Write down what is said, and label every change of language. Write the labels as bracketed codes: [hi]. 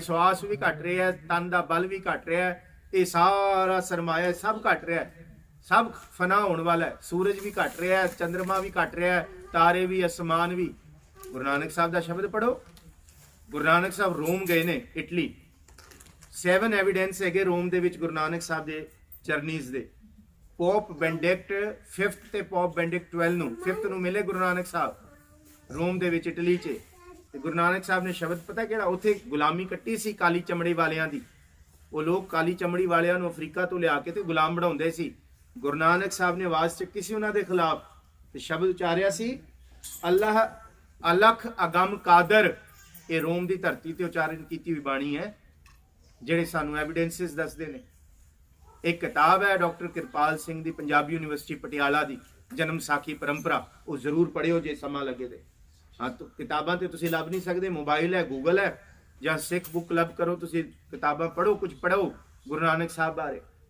[hi] श्वास भी घट रहा है, तन का बल भी घट रहा है, ये सारा सरमाया सब घट रहा है, सब फना होने वाला है। सूरज भी घट रहा है, चंद्रमा भी घट रहा है, तारे भी, आसमान भी। गुरु नानक साहब का शब्द पढ़ो। [pa] गुरु नानक साहब रोम गए ने, इटली। 7 एविडेंस है रोम दे विच गुरु नानक साहब दे चरनीज दे। पोप बेंडिक्ट 5th ते पोप बेंडिक्ट 12 ਨੂੰ 5th ਨੂੰ ਮਿਲੇ ਗੁਰੂ ਨਾਨਕ ਸਾਹਿਬ ਰੋਮ ਦੇ ਵਿੱਚ, ਇਟਲੀ 'ਚ। ਤੇ ਗੁਰੂ ਨਾਨਕ ਸਾਹਿਬ ਨੇ ਸ਼ਬਦ ਪਤਾ ਕਿਹੜਾ? ਉੱਥੇ ਗੁਲਾਮੀ ਕੱਟੀ ਸੀ ਕਾਲੀ ਚਮੜੀ ਵਾਲਿਆਂ ਦੀ। ਉਹ ਲੋਕ ਕਾਲੀ ਚਮੜੀ ਵਾਲਿਆਂ ਨੂੰ ਅਫਰੀਕਾ ਤੋਂ ਲਿਆ ਕੇ ਤੇ ਗੁਲਾਮ ਬਣਾਉਂਦੇ ਸੀ। ਗੁਰੂ ਨਾਨਕ ਸਾਹਿਬ ਨੇ ਆਵਾਜ਼ ਚੱਕੀ ਸੀ ਉਹਨਾਂ ਦੇ ਖਿਲਾਫ ਤੇ ਸ਼ਬਦ ਉਚਾਰਿਆ ਸੀ, ਅੱਲਾਹ ਅਲਖ ਅਗਮ ਕਾਦਰ। ਇਹ ਰੋਮ ਦੀ ਧਰਤੀ ਤੇ ਉਚਾਰਨ ਕੀਤੀ ਹੋਈ ਬਾਣੀ ਹੈ, ਜਿਹੜੇ ਸਾਨੂੰ ਐਵੀਡੈਂਸਿਸ ਦੱਸਦੇ ਨੇ। एक किताब है डॉक्टर किरपाल सिंह दी, पंजाबी यूनिवर्सिटी पटियाला दी, जन्म साखी परंपरा। वो जरूर पढ़ियो जे समा लगे दे। हाँ, तो किताबां ते तुसीं लभ नहीं सकदे। मोबाइल है, गूगल है, ਜਾਂ सिख बुक लभ करो, तुसीं किताबां पढ़ो, कुछ पढ़ो गुरु नानक साहब बारे।